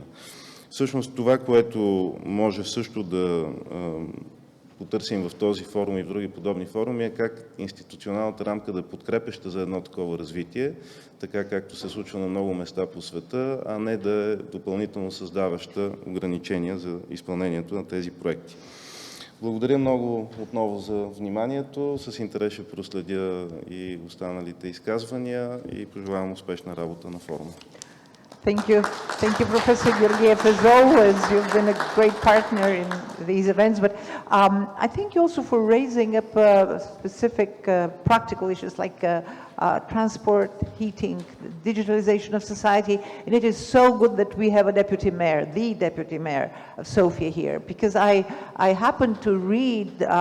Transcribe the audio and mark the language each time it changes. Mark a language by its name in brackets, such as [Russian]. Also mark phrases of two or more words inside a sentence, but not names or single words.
[Bulgarian] Всъщност това, което може също да потърсим в този форум и в други подобни форуми, е как институционалната рамка да подкрепяща за едно такова развитие, така както се случва на много места по света, а не да е допълнително създаваща ограничения за изпълнението на тези проекти. Благодаря много отново за вниманието. С интерес ще проследя и останалите изказвания и пожелавам успешна работа на форума. [English] Thank you. Thank you, Professor Georgiev. As always, you've been a great partner in these events, but I thank you also for raising up specific practical issues like transport, heating, digitalization of society, and it is so good that we have a deputy mayor, the deputy mayor of Sofia here, because I happened to read